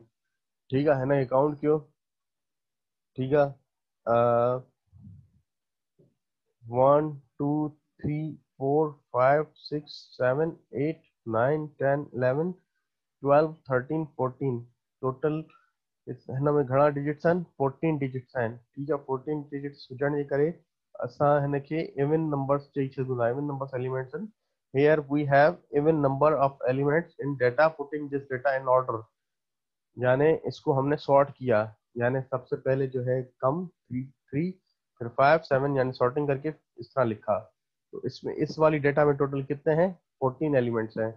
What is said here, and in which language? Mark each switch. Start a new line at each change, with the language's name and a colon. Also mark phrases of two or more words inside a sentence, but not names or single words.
Sindhi: ठीकु आहे, हिनखे काउंट कयो। ठीकु आहे, 1 2 3 4 5 6 7 8 9 10 11 12 13 14, टोटल हिन में घणा डिजिट्स आहिनि, 14 डिजिट्स आहिनि। ठीकु आहे, 14 डिजिट्स हुजण जे करे असां हिनखे
English: even numbers
Sindhi: चई सघूं था,
English: even numbers elements
Sindhi: आहिनि।
English: here we have even number of elements in data, putting this data in order,
Hindi: यानी इसको हमने सॉर्ट किया। यानी सबसे पहले जो है कम 3 3 फिर 5 7, यानी सॉर्टिंग करके इस तरह लिखा। तो इसमें इस वाली डेटा में टोटल कितने हैं, 14 एलिमेंट्स हैं।